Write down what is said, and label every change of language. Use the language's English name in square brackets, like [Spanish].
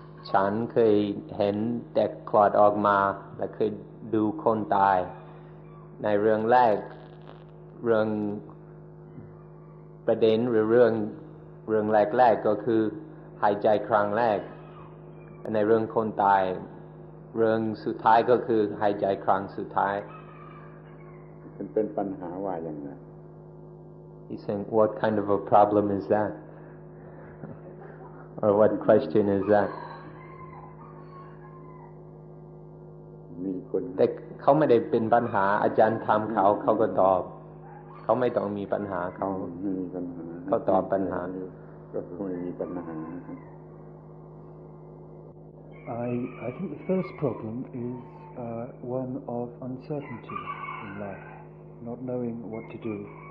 [Thai] ฉันเคยเห็นเด็กคลอดออกมาและเคยดูคนตายในเรื่องแรกเรื่องประเด็นหรือเรื่องแรกก็คือหายใจครั้งแรกในเรื่องคนตายเรื่องสุดท้ายก็คือหายใจครั้งสุดท้าย เป็นปัญหาว่าอย่างไร [English] He's saying what kind of a problem is that or what question is that [Thai] มีคน แต่เขาไม่ได้เป็นปัญหาอาจารย์ถามเขาก็ตอบเขาไม่ต้องมีปัญหาเขาตอบปัญหา ก็ไม่มีปัญหา [English] I think the first problem is one of uncertainty in life, not knowing what to do.